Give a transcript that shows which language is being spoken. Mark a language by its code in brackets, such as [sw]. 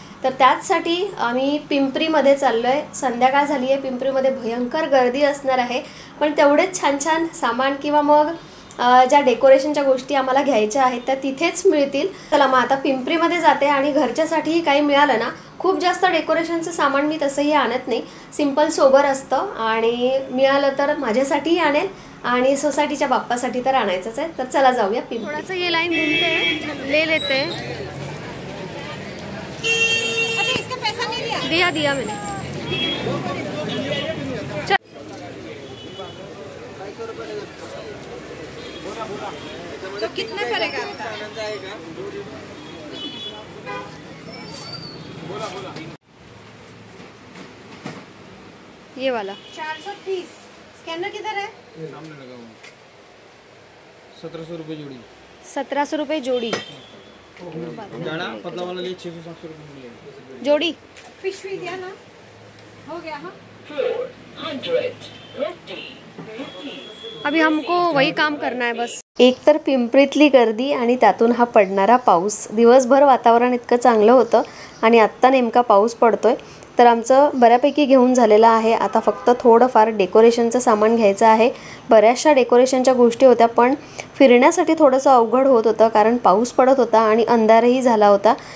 [mr] तर त्याचसाठी आम्ही पिंपरीमध्ये चाललो आहे। संध्याकाळ झाली आहे, पिंपरीमध्ये भयंकर गर्दी असणार आहे, पण तेवढेच छान छान सामान किंवा मग ज्या डेकोरेशनच्या गोष्टी आम्हाला घ्यायच्या आहेत त्या तिथेच मिळतील। चला मग आता पिंपरीमध्ये जाते आणि घरच्यासाठीही काही मिळालं ना, खूप जास्त डेकोरेशनचं सामान मी तसंही आणत नाही, सिंपल सोबर असतं आणि मिळालं तर माझ्यासाठीही आणेल आणि सोसायटीच्या बाप्पासाठी तर आणायचंच आहे। तर चला जाऊया पिंपरी। थोडंसं [hi] ये लाइन घूमते ले लेते। अच्छा, इसका पैसा नहीं दिया मैंने। तो कितना पड़ेगा? ये वाला 430। स्कैनर किधर है? सामने लगा हुआ। 1700 रुपये जोड़ी। 1700 रुपये जोड़ी। जाना पतला वाला लिए 600-700 रुपये मिलेगा जोड़ी। फिश भी दिया ना, हो गया। हाँ 450। अभी हमको वही काम करना है बस। [mr] एक तर पिंपरीतली गर्दी आणि त्यातून हा पडणारा पाऊस। दिवसभर वातावरण इतकं चांगलं होतं आणि आत्ता नेमका पाऊस पडतोय। तर आमचं बऱ्यापैकी घेऊन झालेलं आहे. आता फक्त थोडंफार डेकोरेशनचं सामान घ्यायचं आहे. बऱ्याचशा डेकोरेशनच्या गोष्टी होत्या, पण फिरण्यासाठी थोडंसं अवघड होत होतं कारण पाऊस पडत होता आणि अंधारही झाला होता.